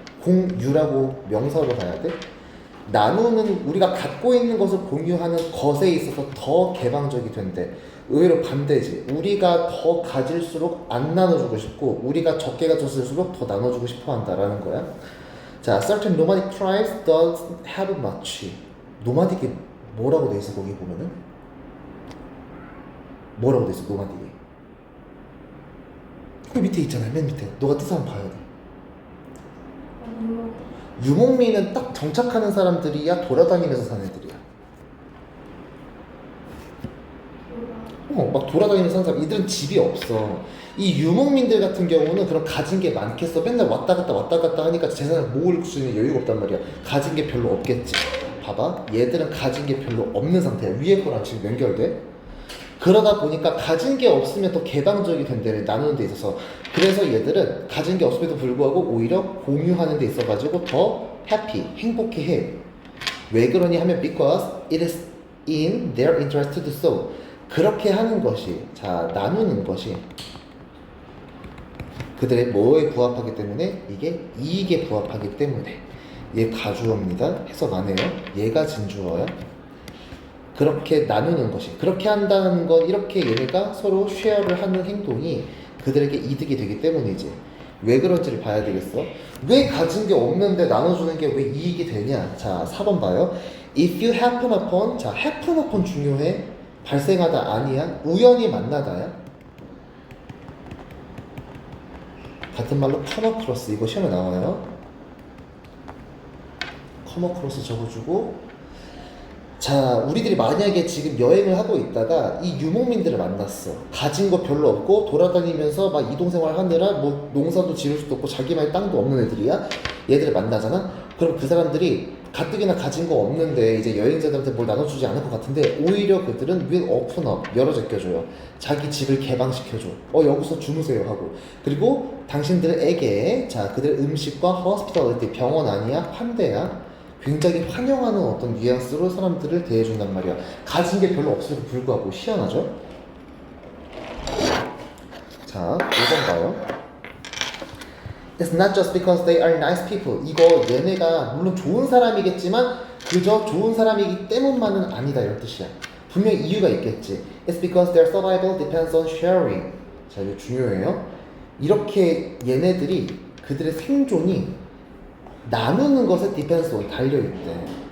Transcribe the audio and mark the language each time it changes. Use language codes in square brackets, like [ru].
[ko] 공유라고 명사로 봐야 돼. 나누는, 우리가 갖고 있는 것을 공유하는 것에 있어서 더 개방적이 된대. 의외로 반대지. 우리가 더 가질수록 안 나눠주고 싶고, 우리가 적게 가졌을수록 더 나눠주고 싶어 한다라는 거야. [en] 자, certain nomadic tribes don't have much. [ko] 노마딕이 뭐라고 돼 있어? 거기 보면은 뭐라고 돼 있어? 노마딕이 그 밑에 있잖아요. 맨 밑에. 너가 뜻 한번 봐야 돼. 유목민은 딱 정착하는 사람들이야? 돌아다니면서 사는 애들이야? 막 돌아다니면서 사는 사람. 이들은 집이 없어. 이 유목민들 같은 경우는 그럼 가진 게 많겠어. 맨날 왔다 갔다 하니까 재산을 모을 수 있는 여유가 없단 말이야. 가진 게 별로 없겠지. 봐봐. 얘들은 가진 게 별로 없는 상태야. 위에 거랑 지금 연결돼. 그러다 보니까 가진 게 없으면 더 개방적이 된대를 나누는 데 있어서. 그래서 얘들은 가진 게 없음에도 불구하고 오히려 공유하는 데 있어가지고 더 happy, 행복해해. 왜 그러니 하면 [en] because it is in their interest to do so. [ko] 그렇게 하는 것이, 자, 나누는 것이 그들의 뭐에 부합하기 때문에? 이게 이익에 부합하기 때문에. 얘 가주어입니다. 해석 안 해요. 얘가 진주어야. 그렇게 나누는 것이, 그렇게 한다는 건 이렇게 얘네가 서로 쉐어를 하는 행동이 그들에게 이득이 되기 때문이지. 왜 그런지를 봐야 되겠어. 왜 가진 게 없는데 나눠주는 게 왜 이익이 되냐. 자, 4번 봐요. [en] If you happen upon, 자, happen upon 중요해. [ko] 발생하다 아니야. 우연히 만나다야. 같은 말로 come across, 이거 시험에 나와요. come across 적어주고, 자, 우리들이 만약에 지금 여행을 하고 있다가 이 유목민들을 만났어. 가진 거 별로 없고 돌아다니면서 막 이동생활 하느라 뭐 농사도 지을 수도 없고 자기만의 땅도 없는 애들이야. 얘들을 만나잖아. 그럼 그 사람들이 가뜩이나 가진 거 없는데 이제 여행자들한테 뭘 나눠주지 않을 것 같은데 오히려 그들은 [en] will open up [ko] 열어 제껴줘요. 자기 집을 개방시켜줘. 여기서 주무세요 하고. 그리고 당신들에게 자 그들 음식과 hospitality 병원 아니야 환대야 굉장히 환영하는 어떤 뉘앙스로 사람들을 대해준단 말이야. 가진 게 별로 없음에도 불구하고 희한하죠? 자 5번 봐요. [en] It's not just because they are nice people. [ko] 이거 얘네가 물론 좋은 사람이겠지만 그저 좋은 사람이기 때문만은 아니다 이런 뜻이야. 분명히 이유가 있겠지. [en] It's because their survival depends on sharing. [ko] 자 이거 중요해요. 이렇게 얘네들이 그들의 생존이 나누는 것에 depends on 달려있대.